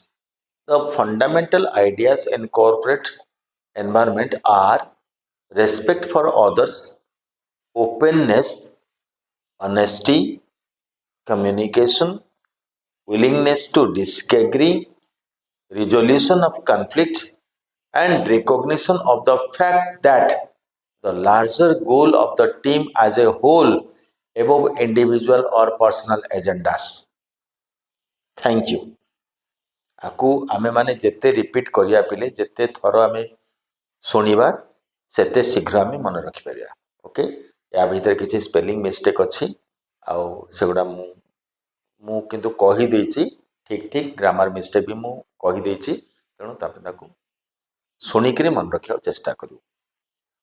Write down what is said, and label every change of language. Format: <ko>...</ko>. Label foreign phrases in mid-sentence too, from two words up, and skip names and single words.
<en>The fundamental ideas in corporate environment are respect for others, openness, honesty, communication, willingness to disagree, resolution of conflict, and recognition of the fact that the larger goal of the team as a whole above individual or personal agendas. Thank you.</en> <or>ଆକୁ ଆମେମାନେ ଯେତେ ରିପିଟ୍ କରିବା ପିଲେ ଯେତେ ଥର ଆମେ ଶୁଣିବା ସେତେ ଶୀଘ୍ର ଆମେ ମନେ ରଖିପାରିବା ଓକେ ୟା ଭିତରେ କିଛି</or> <en>spelling mistake</en> <or>ଅଛି ଆଉ ସେଗୁଡ଼ା ମୁଁ କିନ୍ତୁ କହିଦେଇଛି ଠିକ୍ ଠିକ୍</or> <en>grammar mistake</en> <or>ବି ମୁଁ କହିଦେଇଛି ତେଣୁ ତାକୁ ଶୁଣିକିରି ମନେ ରଖିବାକୁ ଚେଷ୍ଟା କରିବୁ।</or>